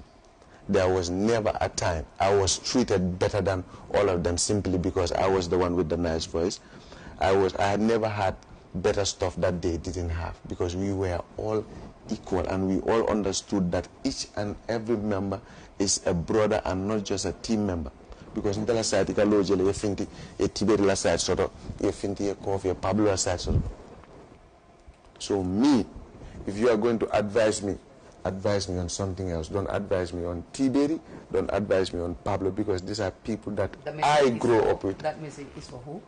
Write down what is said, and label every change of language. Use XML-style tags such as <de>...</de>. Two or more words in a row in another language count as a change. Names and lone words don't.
<en>There was never a time I was treated better than all of them simply because I was the one with the nice voice. I had never had better stuff that they didn't have because we were all equal and we all understood that each and every member is a brother and not just a team member. Because in the side, you finti a Tibet la side sort of, you finti a coffee, a Pablo side sort of. So me, if you are going to advise me on something else. Don't advise me on Tiberi, don't advise me on Pablo, because these are people that I grew up with. That message is for who?</en>